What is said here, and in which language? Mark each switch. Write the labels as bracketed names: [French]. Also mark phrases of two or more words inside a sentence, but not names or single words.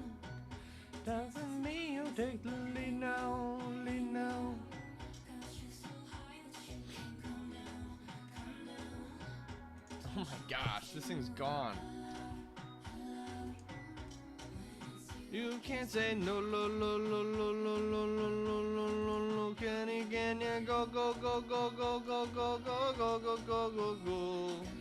[English] Doesn't mean you take the lead now, lead now. Oh my gosh, this thing's gone. You can't say no, no, no, no, no, no, no, no, no, no, no. Can you go, go, go, go, go, go, go, go, go, go, go, go, go.